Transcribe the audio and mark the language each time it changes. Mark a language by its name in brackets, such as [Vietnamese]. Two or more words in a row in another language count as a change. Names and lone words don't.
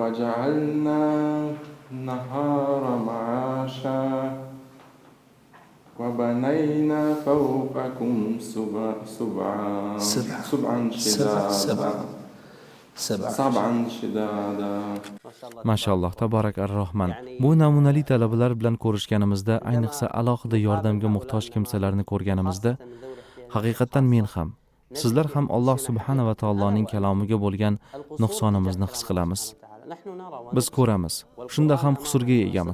[Arabic] وجعلنا النهار معاشا وبنينا فوقكم سبعا شدادا سبعا شدادا. ما شاء الله، تبارك الرحمن. [Uzbek] Bu namunali talabalar bilan ko'rishganimizda, ayniqsa alohida yordamga muhtoj kimsalarni ko'rganimizda, haqiqatan men ham, sizlar ham Alloh [Arabic] سبحانه وتعالى [Uzbek] kalomiga bo'lgan nuqsonimizni his qilamiz. Biz ko'ramiz, shunda ham qusurga egamiz.